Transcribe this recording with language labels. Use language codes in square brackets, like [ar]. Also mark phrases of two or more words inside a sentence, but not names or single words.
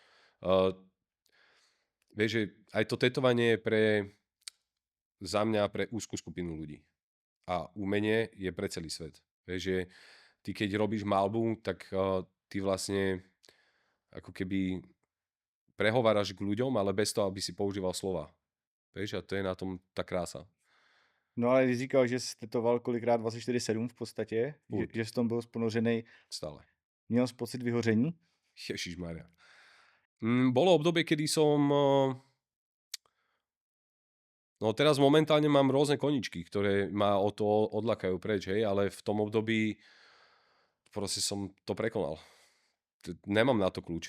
[sk] Vieš, že aj to tetovanie je za mňa pre úzkú skupinu ľudí. A umenie je pre celý svet. Vieš, že ty keď robíš malbu, tak ty vlastne ako keby prehováraš k ľuďom, ale bez toho, aby si používal slova. Vieš, a to je na tom tá krása. [cs] No ale když říkal, že jsi tetoval kolikrát 24/7 v podstatě, že jsi tom byl ponořený. Stále. Měl jsi pocit vyhoření? Ježišmaria. [sk] Bolo obdobie, kedy som No teraz momentálne mám rôzne koničky, ktoré ma o to odlakajú preč, hej, ale v tom období proste som to prekonal. Nemám na to kľúč.